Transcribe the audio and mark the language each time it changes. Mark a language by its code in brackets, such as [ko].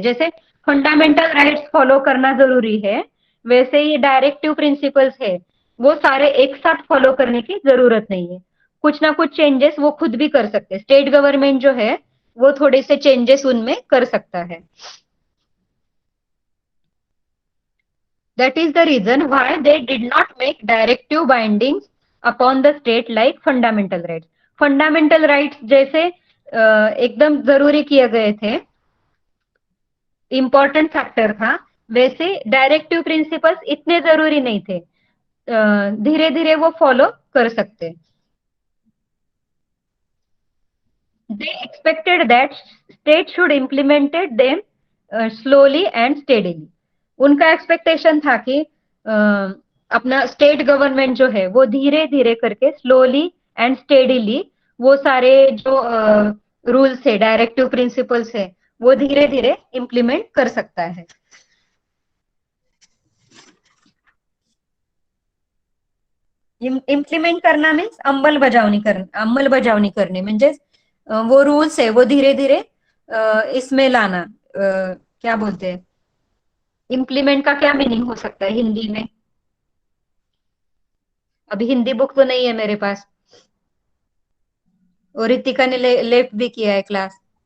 [hi] जैसे fundamental rights follow करना जरूरी है, वैसे ये डायरेक्टिव प्रिंसिपल्स है वो सारे एक साथ फॉलो करने की जरूरत नहीं है, कुछ ना कुछ चेंजेस वो खुद भी कर सकते हैं। स्टेट गवर्नमेंट जो है वो थोड़े से चेंजेस उनमें कर सकता है। [en] That is the reason why they did not make directive bindings upon the state like fundamental rights. [hi] Fundamental rights जैसे एकदम जरूरी किए गए थे, इम्पोर्टेंट फैक्टर था, वैसे डायरेक्टिव प्रिंसिपल्स इतने जरूरी नहीं थे, धीरे धीरे वो फॉलो कर सकते। [en] They expected that state should implemented them slowly and steadily. [hi] उनका एक्सपेक्टेशन था कि अपना स्टेट गवर्नमेंट जो है वो धीरे धीरे करके स्लोली एंड स्टेडीली वो सारे जो रूल्स है, डायरेक्टिव प्रिंसिपल्स है, वो धीरे धीरे इम्प्लीमेंट कर सकता है। इम्प्लिमेंट करना मीन्स [mr] अंमलबजावणी करणे म्हणजे [hi] वो रूल्स है वो धीरे धीरे इसमें लाना, क्या बोलते हैं, इम्प्लीमेंट का क्या मीनिंग हो सकता है हिंदी में? अभी हिंदी बुक तो नहीं है मेरे पास, और रितिका ने लेफ्ट भी किया है क्लास।